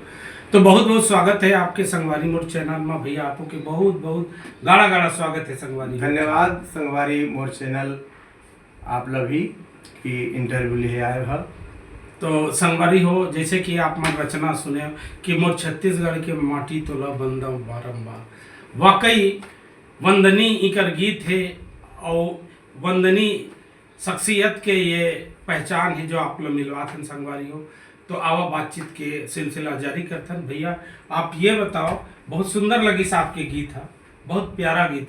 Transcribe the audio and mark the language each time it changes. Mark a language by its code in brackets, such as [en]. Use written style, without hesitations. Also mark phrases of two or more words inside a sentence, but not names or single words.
[hne] तो बहुत बहुत स्वागत है आपके संगवारी मोर चैनल में भैया। आपको के बहुत बहुत गाड़ा गाड़ा स्वागत है संगवारी। धन्यवाद संगवारी मोर चैनल आप लभी की इंटरव्यू लिए आए हो। तो संगवारी हो, जैसे कि आप मन रचना सुने कि मोर छत्तीसगढ़ के माटी तोला बंदा बारंबार, वाकई वंदनी इकर गीत है और वंदनी शख्सियत के ये पहचान है जो आप लोग मिलवाथन संगवारी हो। तो आवा बातचीत के सिलसिला जारी करथन। भैया आप ये बताओ, बहुत सुंदर लगी आपके गीत है, बहुत प्यारा गीत।